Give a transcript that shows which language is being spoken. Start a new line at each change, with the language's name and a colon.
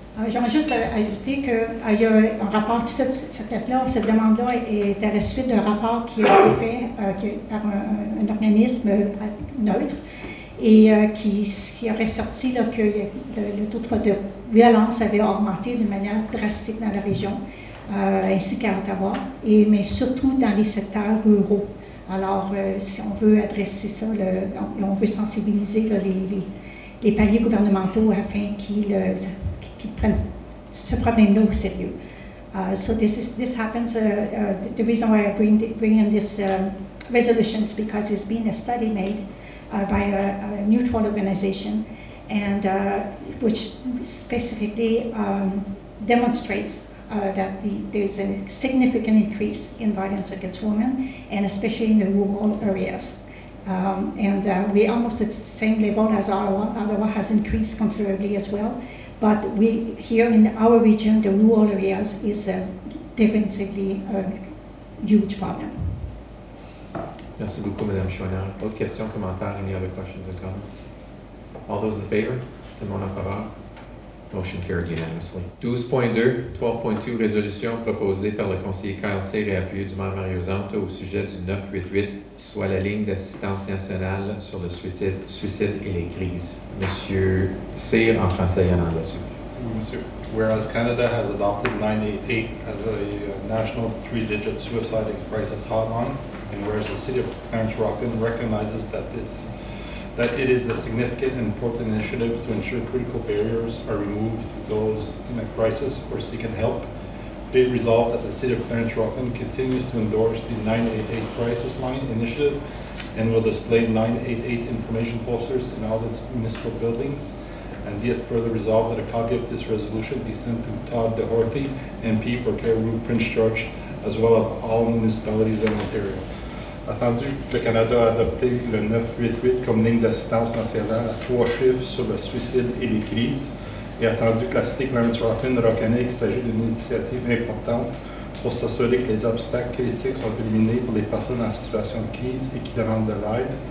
French: J'aimerais juste ajouter qu'il y a un rapport, cette lettre-là, cette demande-là est à la suite d'un rapport qui a été fait par un organisme neutre et qui aurait sorti là, que le taux de violence avait augmenté d'une manière drastique dans la région, ainsi qu'à Ottawa, mais surtout dans les secteurs ruraux. Alors, si on veut adresser ça, on veut sensibiliser là, les paliers gouvernementaux afin qu'ils prennent ce problème-là au sérieux.
English: So this happens, the reason why I bring in this resolution is because there's been a study made by a neutral organization and which specifically demonstrates that there's a significant increase in violence against women, and especially in the rural areas. We're almost at the same level as Ottawa. Ottawa has increased considerably as well, but here in our region, the rural areas is definitely a huge problem.
French: Merci beaucoup, Mme Chouinard. Autres questions, commentaires?
English: Any other questions and comments? All those in favor?
French: Tout le monde en faveur?
English: Motion carried unanimously.
French: 12.2, résolution proposée par le conseiller Kyle Cyr et appuyée du maire Mario Zanto au sujet du 988, soit la ligne d'assistance nationale sur le suicide et les crises. Monsieur Cyr, en français et en anglais. Oui, monsieur.
English: Whereas Canada has adopted 988 as a national 3-digit suicide and crisis hotline, and whereas the City of Clarence-Rockton recognizes that it is a significant and important initiative to ensure critical barriers are removed to those in a crisis or seeking help. Be it resolved that the City of Clarence-Rockton continues to endorse the 988 Crisis Line initiative and will display 988 information posters in all its municipal buildings. And be it further resolved that a copy of this resolution be sent to Todd Doherty, MP for Cariboo Prince George, as well as all municipalities in Ontario.
French: Attendu que le Canada a adopté le 988 comme ligne d'assistance nationale à 3 chiffres sur le suicide et les crises, et attendu que la Cité Clarence-Rockton reconnaît qu'il s'agit d'une initiative importante pour s'assurer que les obstacles critiques sont éliminés pour les personnes en situation de crise et qui demandent de l'aide,